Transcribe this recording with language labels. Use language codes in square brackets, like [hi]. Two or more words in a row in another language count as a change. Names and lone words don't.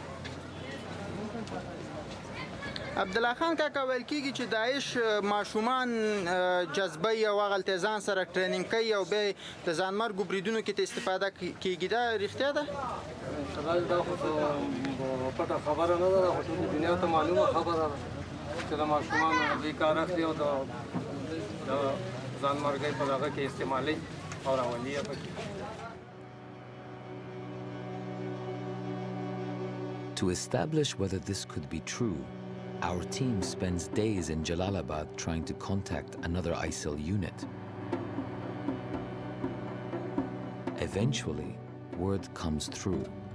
[ps] عبدالله خان کاکا ویل کېږي چې داعش ماشومان جذبوي او هغلته ځان سره ټریننګ کوي او بیا د ځانمرګو بریدونو کې ته استفاده کېږي دا رښتیا ده دا خو پټه خبره نه ده دا خو ټولې دنیا ته معلومه خبره ده چې د ماشومانو دوی کار اخلي او د ځانمرګۍ په دغه کې استعمالوي او راولي یې پکې [en] To establish whether this could be true, our team spends days in Jalalabad trying to contact another ISIL unit. Eventually, word comes through.